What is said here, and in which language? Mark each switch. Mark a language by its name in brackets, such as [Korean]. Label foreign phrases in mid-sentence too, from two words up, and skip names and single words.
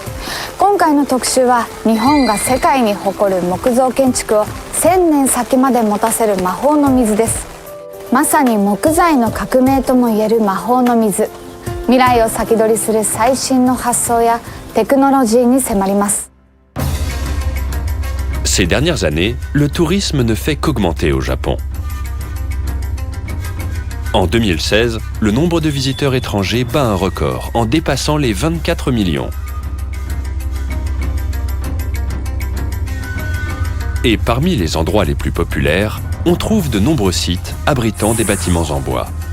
[Japanese] 今回の特集は日本が世界に誇る木造建築を1000年先まで持たせる魔法の水です。まさに木材の革命ともいえる魔法の水。未来を先取りする最新の発想やテクノロジーに迫ります。 [French] Ces dernières années, le tourisme ne fait qu'augmenter au Japon. En 2016, le nombre de visiteurs étrangers bat un record en dépassant les 24 millions. Et parmi les endroits les plus populaires, on trouve de nombreux sites abritant des bâtiments en bois.